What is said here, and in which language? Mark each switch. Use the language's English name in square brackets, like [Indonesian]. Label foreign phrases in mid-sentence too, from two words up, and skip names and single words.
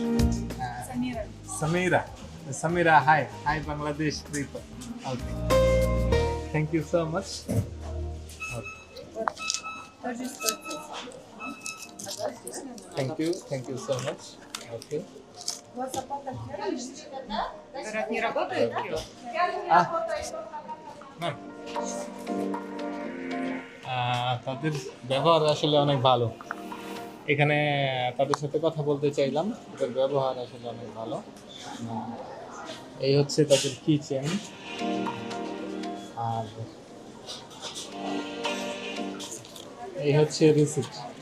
[English] Samira, hi Bangladesh people. Okay. Thank you so much. Thank you so much. Okay. [Russian] Не работает? [Bangla] Ma'am. তাদের ব্যবহার আসলে অনেক ভালো। এখানে তাদের সাথে কথা বলতে চাইলাম, তাদের ব্যবহার আসলে অনেক ভালো। এই হচ্ছে তাদের কিচেন, আর এই হচ্ছে রিসিপ্ট।